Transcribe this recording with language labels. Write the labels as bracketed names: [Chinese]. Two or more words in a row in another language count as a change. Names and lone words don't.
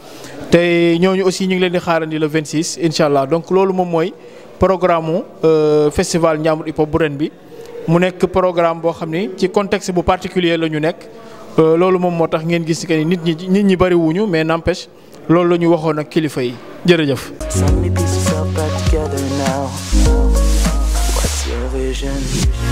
[Wolof] té ñooñu aussi ñu ngi leen di xaarandi le 26 inshallah donc lolu mom moy programme festival Ndiambour Hip Hop bu ren bi mu nekk programme bo xamni ci contexte bu particulier la ñu nekk lolu mom motax ngeen gis que nit ñi bari wuñu [French] mais n'empêche [Wolof] lolu la ñu waxoon ak kilifa yi jërëjëf. [English] So many pieces all back together now. What's your vision?